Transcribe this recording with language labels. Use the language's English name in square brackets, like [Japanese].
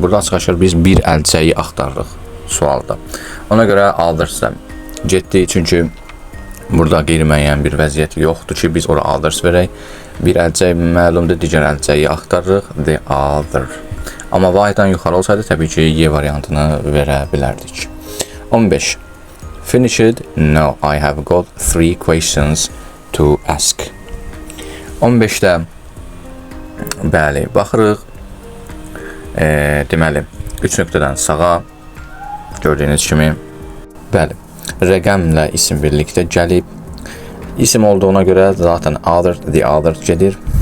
[Azerbaijani] Burada açıq-aşkar biz bir əlcəyi axtarırıq sualda. Ona görə others-da getdik. Çünki burada qeyri-müəyyən bir vəziyyət yoxdur ki, biz ora others verək. Bir əlcək məlumdur, digər əlcəyi axtarırıq. The other. Amma vahiddən yuxarı olsaydı, təbii ki, Y variantını verə bilərdik. [English] 15. Finished? No, I have got 3 questions to ask. [Azerbaijani] 15-də bəli, baxırıq. Deməli, 3 nöqtədən sağa gördüyünüz kimi bəli, rəqəmlə isim birlikdə gəlib. İsim olduğuna görə zaten other, the other gedir.